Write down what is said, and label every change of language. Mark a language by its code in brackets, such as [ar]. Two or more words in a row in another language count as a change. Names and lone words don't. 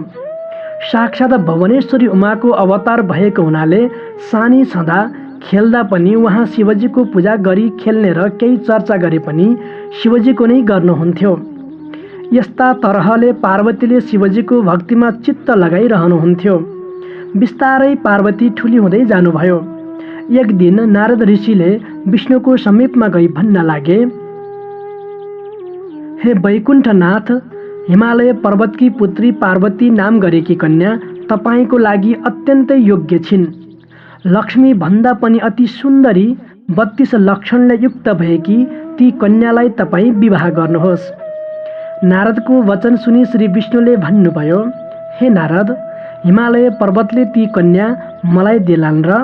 [ne] साक्षात् भुवनेश्वरी उमाको अवतार भएको हुनाले सानी छँदा खेल्दा पनि उहाँ शिवजीको पूजा गरी खेल्ने र केही चर्चा गरे पनि शिवजीको नै गर्नुहुन्थ्यो। यस्ता तरहले पार्वतीले शिवजीको भक्तिमा चित्त लगाइरहनुहुन्थ्यो। बिस्तारै पार्वती ठुली हुँदै जानुभयो। एक दिन नारद ऋषिले विष्णुको समीपमा गई भन्न लागे, हे वैकुण्ठनाथ, हिमालय पर्वतकी पुत्री पार्वती नाम गरेकी कन्या तपाईँको लागि अत्यन्तै योग्य छिन्। लक्ष्मी भन्दा पनि अति सुन्दरी 32 लक्षणले युक्त भएकी ती कन्यालाई तपाईँ विवाह गर्नुहोस्। नारदको वचन सुनि श्री विष्णुले भन्नुभयो, हे नारद, हिमालय पर्वतले ती कन्या मलाई देलान् र?